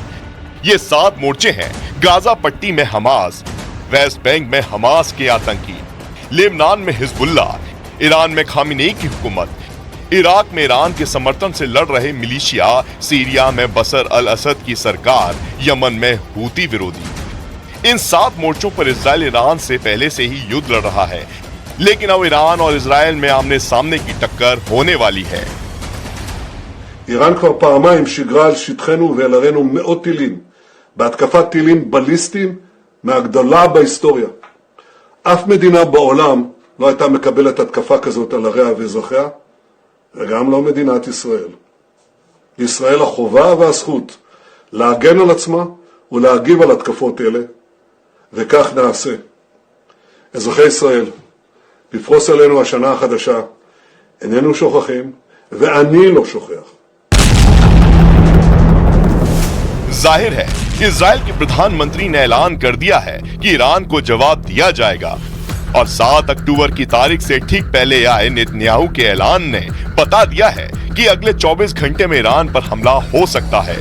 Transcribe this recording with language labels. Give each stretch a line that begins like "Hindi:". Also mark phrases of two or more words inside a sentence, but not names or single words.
Hindi: ये 7 मोर्चे हैं: गाजा पट्टी में हमास, वेस्ट बैंक में हमास के आतंकी, लेबनान में हिजबुल्लाह, ईरान में खामिनेई की हुकूमत, इराक में ईरान के समर्थन से लड़ रहे मिलिशिया, सीरिया में बशर अल असद की सरकार, यमन में हूती विरोधी। इन 7 मोर्चों पर इजराइल ईरान से पहले से ही युद्ध लड़ रहा है, लेकिन अब ईरान और इजराइल में आमने सामने की टक्कर होने वाली है।
Hebrew: איראן כבר פעמיים שיגרה על שטחנו ואל ערינו מאות טילים, בהתקפת טילים בליסטיים מהגדולה בהיסטוריה. אף מדינה בעולם לא הייתה מקבלת התקפה כזאת על עריה ואזרחיה, וגם לא מדינת ישראל. לישראל החובה והזכות להגן על עצמה ולהגיב על התקפות אלה, וכך נעשה. אזרחי ישראל, לפרוס עלינו השנה החדשה, איננו שוכחים, ואני לא שוכח.
Hindi: जाहिर है इजराइल के प्रधानमंत्री ने ऐलान कर दिया है कि ईरान को जवाब दिया जाएगा और 7 अक्टूबर की तारीख से ठीक पहले आए नेतन्याहू के ऐलान ने बता दिया है कि अगले 24 घंटे में ईरान पर हमला हो सकता है।